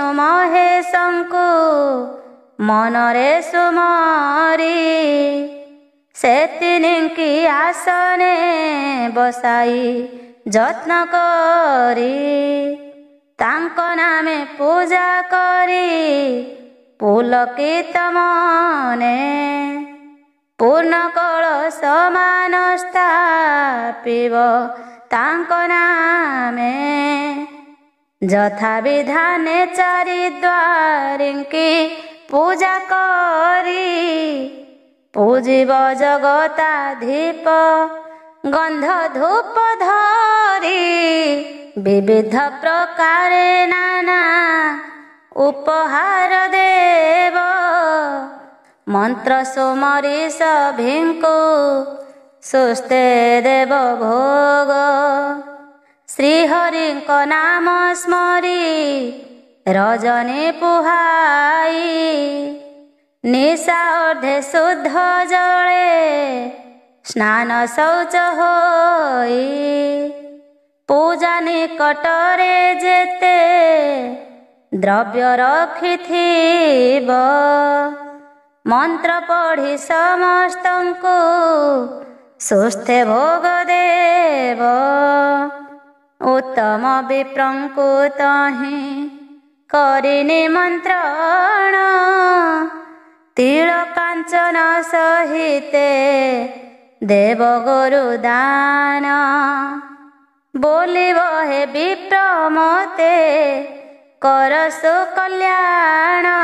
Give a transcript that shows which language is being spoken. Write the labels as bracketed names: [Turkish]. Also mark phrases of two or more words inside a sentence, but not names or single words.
[Odia] ମହେଶଙ୍କୁ ମନରେ ସୁମରି ସେ ତିନିଙ୍କି ଆସନେ ବସାଇ ଯତ୍ନ କରି ତାଙ୍କୋ ନାମେ ପୂଜା କରି ପୁଲକିତ ମନେ ପୂର୍ଣ୍ଣ କଳଶ ମାନ ସ୍ଥାପିବ ତାଙ୍କୋ ନାମେ ଯଥା ବିଧାନେ ଚାରି ଦ୍ୱାରିଙ୍କି ପୂଜା କରି ପୂଜିବ ଜଗତାଧୀପ ଗନ୍ଧ ଧୂପ ଧରି ବିବିଧ ପ୍ରକାରେ ନାନା ଉପହାର ଦେବ ମନ୍ତ୍ର ସୁମରି ସଭିଙ୍କୁ ସୁସ୍ତେ ଦେବ ଭୋଗ ଶ୍ରୀହରିଙ୍କୋ ନାମ ସ୍ମରି ରଜନୀ ପୁହାଇ ନିଶା ଅର୍ଧେ ଶୁଦ୍ଧ ଜଳେ ସ୍ନାନ ଶୌଚ ହୋଇ ପୂଜା ନିକଟରେ ଯେତେ ଦ୍ରବ୍ୟ ରଖିଥିବ ମନ୍ତ୍ର ପଢ଼ି ସମସ୍ତଙ୍କୁ ସୁସ୍ଥେ ଭୋଗ ଦେବ ଉତ୍ତମ ବିପ୍ରଙ୍କୁ ତହି କରି ନିମନ୍ତ୍ରଣ ତିଳ କାଞ୍ଚନ ସହିତେ ଦେବ ଗୁରୁ ଦାନ ବୋଲିବ ହେ ବିପ୍ର ମତେ କରସୁ କଲ୍ୟାଣ